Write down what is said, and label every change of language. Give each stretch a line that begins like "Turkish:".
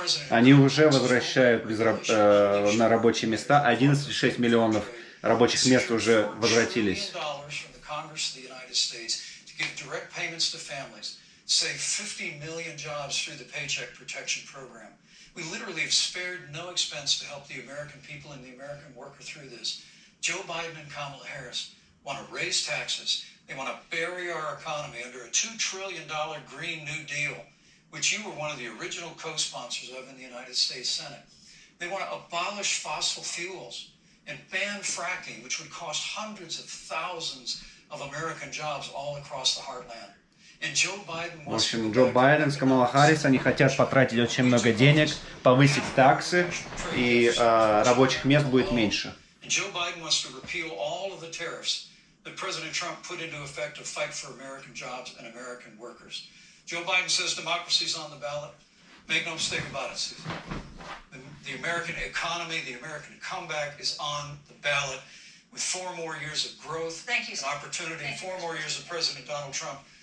Russian: Они уже возвращают на рабочие места. 11,6 миллионов рабочих мест уже возвратились.
English: Congress of the United States to give direct payments to families, save 50 million jobs through the Paycheck Protection Program. We literally have spared no expense to help the American people and the American worker through this. Joe Biden and Kamala Harris want to raise taxes. They want to bury our economy under a $2 trillion Green New Deal, which you were one of the original co-sponsors of in the United States Senate. They want to abolish fossil fuels and ban fracking, which would cost hundreds of thousands of American jobs all across the heartland.
Russian: В общем, Джо Байден с Камала Харис, они хотят потратить очень много денег, повысить таксы, и рабочих мест будет меньше.
English: Joe Biden wants to repeal all of the tariffs that President Trump put into effect to fight for American jobs and American workers. Joe Biden says democracy's on the ballot. Make no mistake about it, Susan. The American economy, the American comeback is on the ballot with 4 more years of growth and opportunity, 4 more years of President Donald Trump.